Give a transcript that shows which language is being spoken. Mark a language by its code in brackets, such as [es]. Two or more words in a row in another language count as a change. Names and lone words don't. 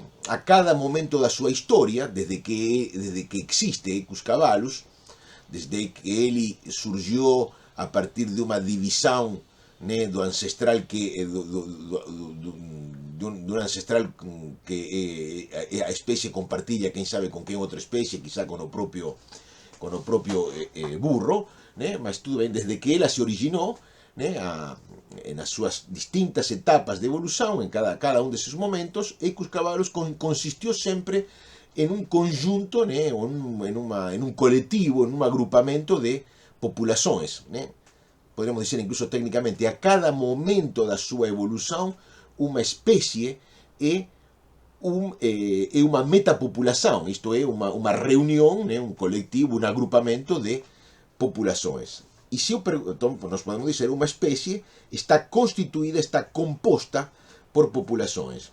[pt] A cada momento da sua história, desde que existe Equus cavallus, desde que ele surgiu a partir de uma divisão, né, do ancestral do ancestral que a espécie compartilha, quem sabe com quem outra espécie, quizá com o próprio burro, né? Mas tudo bem, desde que ela se originou, né, nas suas distintas etapas de evolução, em cada um desses momentos, Equus cavallus consistiu sempre em um conjunto, né, em um coletivo, em um agrupamento de populações, né? Podemos dizer incluso técnicamente, a cada momento da sua evolução, uma espécie é uma metapopulação, isto é, uma reunião, né, um coletivo, um agrupamento de populações. E se então, nós podemos dizer, uma espécie está constituída, está composta por populações.